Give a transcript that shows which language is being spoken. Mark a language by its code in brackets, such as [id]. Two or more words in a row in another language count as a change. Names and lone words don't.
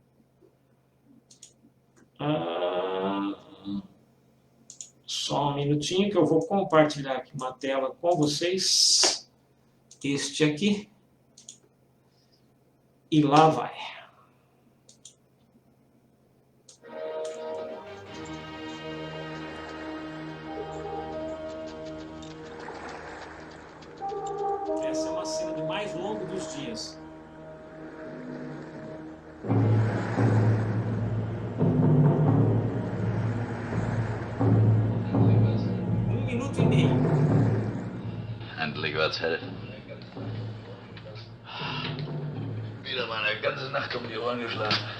[pt] só um minutinho que eu vou compartilhar aqui uma tela com vocês, este aqui, e lá vai. Essa é uma cena do Mais Longo dos Dias. [de] Endlich wird's hell. Wieder mal eine ganze Nacht um die Ohren geschlagen.